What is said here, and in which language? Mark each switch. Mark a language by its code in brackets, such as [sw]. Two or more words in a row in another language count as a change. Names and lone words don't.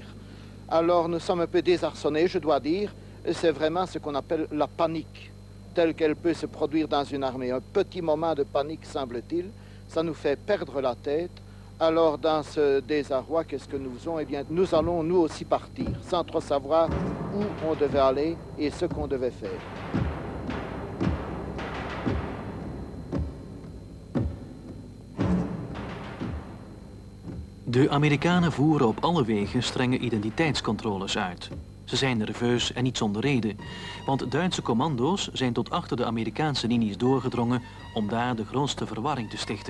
[fr] Alors nous sommes un peu désarçonnés, je dois dire. C'est vraiment ce qu'on appelle la panique, telle qu'elle peut se produire dans une armée. Un petit moment de panique, semble-t-il, ça nous fait perdre la tête. Alors dans ce désarroi, qu'est-ce que nous faisons? Eh bien, nous allons nous aussi partir, sans trop savoir où on devait aller et ce qu'on devait faire. [nl] De Amerikanen voeren op alle wegen strenge identiteitscontroles uit. Ze zijn nerveus en niet zonder reden, want Duitse commando's zijn tot achter de Amerikaanse linies doorgedrongen om daar de grootste verwarring te stichten.